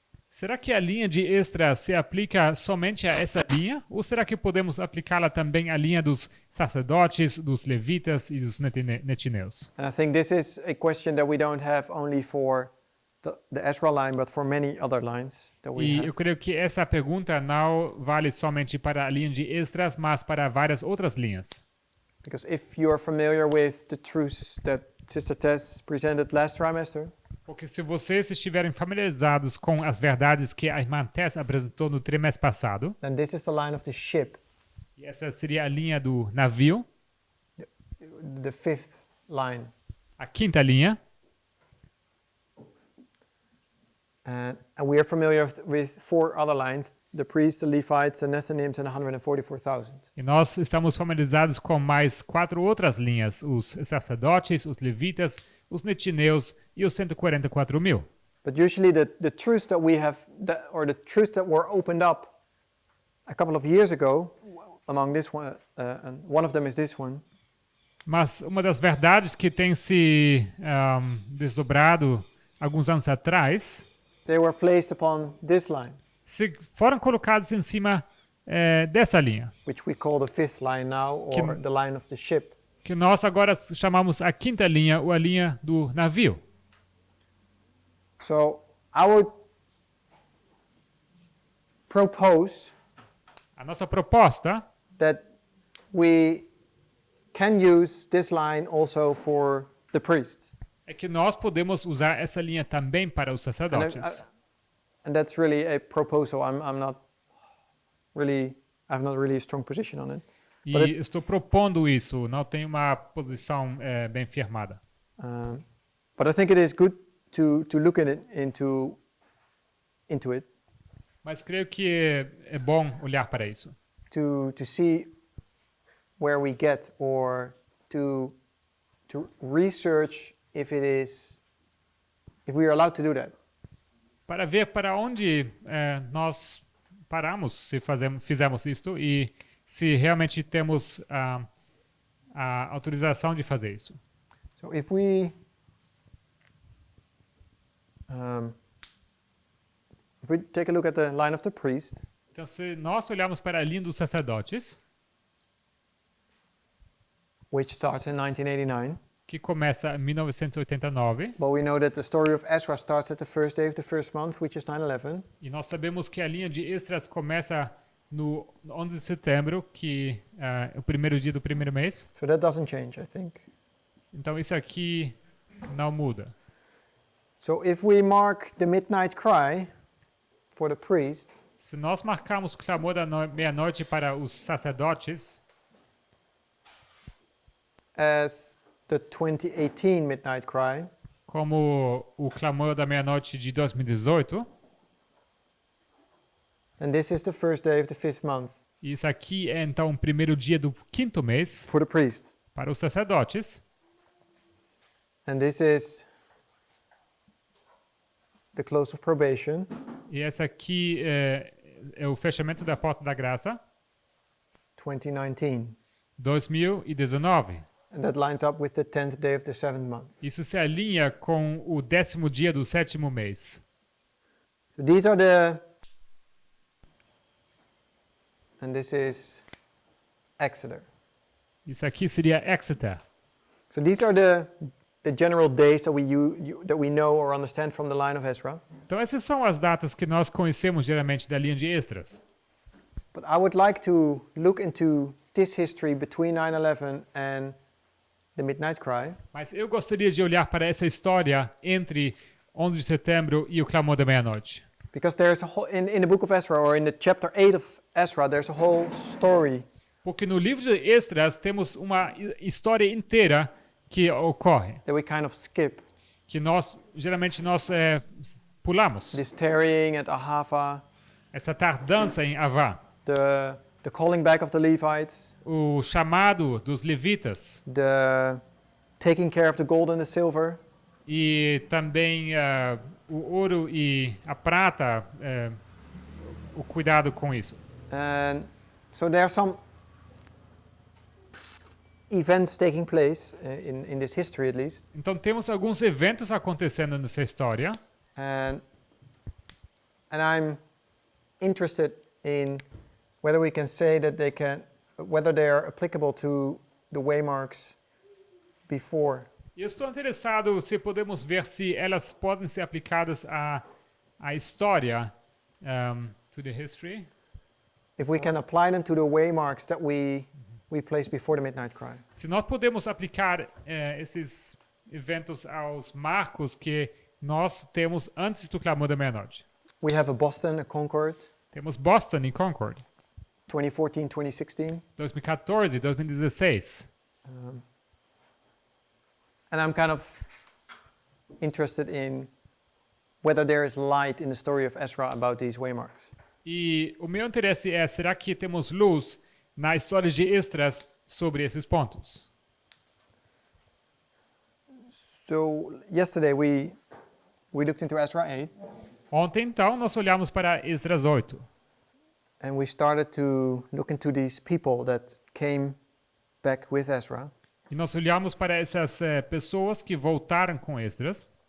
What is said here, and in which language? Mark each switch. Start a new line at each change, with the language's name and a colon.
Portuguese: será que a linha de Esdras se aplica somente a essa linha? Ou será que podemos aplicá-la também à linha dos sacerdotes, dos levitas e dos netineus?
English: And I think this is a question that we don't have only for the Esdras line, but for many other lines that we
Portuguese: E
English: have.
Portuguese: eu creio que essa pergunta não vale somente para a linha de Esdras, mas para várias outras linhas.
English: Because if you are familiar with the truths that Sister Tess presented last trimester,
Portuguese: Porque se vocês estiverem familiarizados com as verdades que a irmã Tess apresentou no trimestre passado,
English: then this is the line of the ship,
Portuguese: e essa seria a linha do navio,
English: the 5th line.
Portuguese: a quinta linha,
English: And we are familiar with 4 other lines: the priests, the Levites, the Nethinims, and 144,000.
Portuguese: E nós estamos familiarizados com mais 4 outras linhas: os sacerdotes, os levitas, os netineus e os 144.000.
English: But usually the truths that we have, or the truths that were opened up a couple of years ago, among this one, and one of them is this one.
Portuguese: Mas uma das verdades que tem se desdobrado alguns anos atrás,
English: They were placed upon this line,
Portuguese: foram colocados em cima dessa linha,
English: which we call the 5th line now, or
Portuguese: Que-
English: the line of the ship.
Portuguese: que nós agora chamamos a 5ª linha, ou a linha do navio.
English: So I would propose
Portuguese: A nossa proposta
English: that we can use this line also for the priests.
Portuguese: é que nós podemos usar essa linha também para os sacerdotes.
English: And that's really a proposal. I have not really a strong position on it.
Portuguese: E
English: But
Portuguese: estou propondo isso, não tenho uma posição bem firmada.
English: But I think it is good to look into it,
Portuguese: Mas creio que é bom olhar para isso,
English: to see where we get, or to research if we are allowed to do that.
Portuguese: para ver para onde nós paramos se fizemos isto e se realmente temos a autorização de fazer isso.
English: So if we take a look at the line of the priest,
Portuguese: Então, se nós olharmos para a linha dos sacerdotes,
English: which starts in 1989,
Portuguese: que começa em 1989,
English: but we know that the story of Esdras starts at the first day of the first month, which is 9/11.
Portuguese: e nós sabemos que a linha de Esdras começa no 11 de setembro, que é o primeiro dia do primeiro mês.
English: So that doesn't change, I think.
Portuguese: Então, isso aqui não muda.
English: So if we mark the midnight cry for the priest
Portuguese: Se nós marcarmos o clamor da meia-noite para os sacerdotes,
English: as the 2018 midnight cry,
Portuguese: como o clamor da meia-noite de 2018,
English: and this is the first day of the 5th month
Portuguese: isso aqui é então o primeiro dia do 5º mês
English: for the priest,
Portuguese: para os sacerdotes,
English: and this is the close of probation,
Portuguese: e essa aqui é o fechamento da porta da graça,
English: 2019,
Portuguese: 2019.
English: and that lines up with the 10th day of the 7th month.
Portuguese: Isso se alinha com o 10º dia do 7º mês.
English: So these are the, and this is Exeter.
Portuguese: Isso aqui seria Exeter.
English: So these are the general days that we know or understand from the line of Ezra.
Portuguese: Então essas são as datas que nós conhecemos geralmente da linha de Esdras.
English: But I would like to look into this history between 9/11 and the midnight cry,
Portuguese: Mas eu gostaria de olhar para essa história entre 11 de setembro e o clamor da meia-noite.
English: because there's a whole, in the book of Ezra, or in the chapter 8 of Ezra, there's a whole story
Portuguese: Porque no livro de Esdras temos uma história inteira que ocorre,
English: that we kind of skip.
Portuguese: que geralmente nós pulamos.
English: This tarrying at Ahava,
Portuguese: Essa tardança em Avá,
English: the calling back of the Levites,
Portuguese: o chamado dos levitas
English: the taking care of the gold and the silver,
Portuguese: e também o ouro e a prata, o cuidado com isso.
English: and so there are some events taking place in this history, at least,
Portuguese: Então temos alguns eventos acontecendo nessa história
English: and I'm interested in whether we can say that whether they are applicable to the waymarks before.
Portuguese: e eu estou interessado se podemos ver se elas podem ser aplicadas à história,
English: to the history, If we can apply them to the waymarks that we placed before the midnight cry.
Portuguese: se nós podemos aplicar esses eventos aos marcos que nós temos antes do clamor da meia-noite.
English: We have a Boston, a Concord,
Portuguese: Temos Boston e Concord,
English: 2014, 2016.
Portuguese: 2014 e 2016.
English: And I'm kind of interested in whether there is light in the story of Ezra about these waymarks.
Portuguese: E o meu interesse é, será que temos luz na história de Esdras sobre esses pontos?
English: So yesterday we looked into Ezra 8
Portuguese: Ontem, então, nós olhamos para Esdras 8.
English: and we started to look into these people that came back with Ezra.
Portuguese: E nós olhamos para essas pessoas que voltaram com Esdras.